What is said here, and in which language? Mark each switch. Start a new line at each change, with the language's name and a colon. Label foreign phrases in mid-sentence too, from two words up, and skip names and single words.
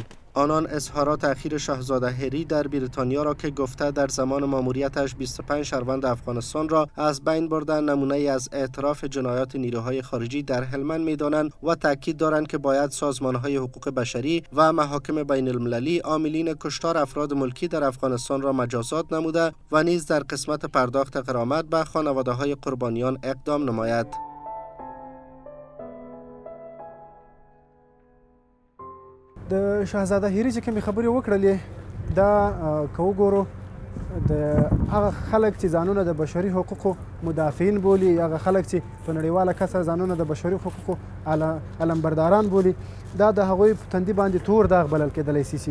Persian: آنان اظهارات اخیر شاهزاده هری در بریتانیا را که گفته در زمان ماموریتش 25 شهروند افغانستان را از بین برده نمونه از اعتراف جنایات نیروهای خارجی در هلمند می‌دانند و تاکید دارند که باید سازمان‌های حقوق بشری و محاکم بین المللی عاملین کشتار افراد ملکی در افغانستان را مجازات نموده و نیز در قسمت پرداخت غرامت به خانواده‌های قربانیان اقدام نماید.
Pashto: د شاهزاده هیري چې کومې خبرې وکړلې دا که وګورو د هغه خلک چې ځانونه د بشري حقوقو مدافعین بولي، هغه خلک چې په نړیواله کچه ځانونه د بشري حقوقو علمبرداران بولي، دا د هغوی په تندي باندې تور داغ بلل کېدلی سي.